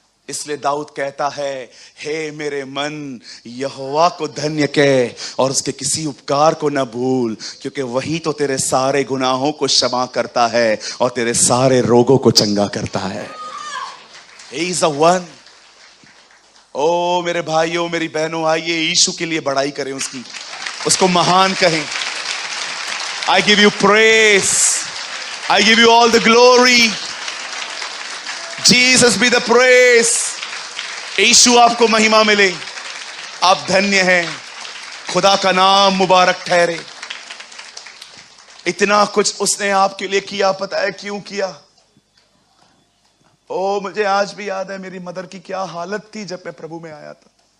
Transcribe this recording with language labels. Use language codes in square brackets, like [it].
[hi] इसलिए दाऊद कहता है, हे मेरे मन यहोवा को धन्य कह और उसके किसी उपकार को न भूल, क्योंकि वही तो तेरे सारे गुनाहों को क्षमा करता है और तेरे सारे रोगों को चंगा करता है। [en] He is the one। [hi] ओ मेरे भाइयों, मेरी बहनों, आइए यीशु के लिए बड़ाई करें, उसको महान कहें। [en] I give you praise, I give you all the glory, Jesus be the praise। [hi] यीशु आपको महिमा मिले, आप धन्य हैं, खुदा का नाम मुबारक ठहरे। इतना कुछ उसने आपके लिए किया, पता है क्यों किया? ओ मुझे आज भी याद है मेरी मदर की क्या हालत थी जब मैं प्रभु में आया था।